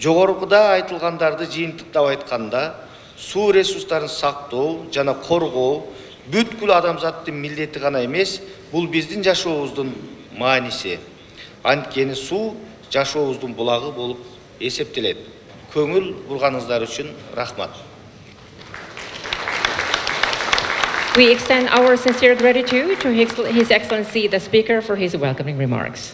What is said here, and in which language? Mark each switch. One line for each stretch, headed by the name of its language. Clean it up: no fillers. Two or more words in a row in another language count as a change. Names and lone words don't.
Kyrgyz: Жогорукуда айтылгандарды жыйынтыктап айтканда, суу ресурстарын сактоо жана коргоо бүткүл адамзаттын милдети гана эмес, бул биздин жашообуздун мааниси. Анткени суу жашообуздун булагы болуп эсептелет. Көңүл бурганыңыздар үчүн рахмат.
English: We extend our sincere gratitude to His Excellency the Speaker for his welcoming remarks.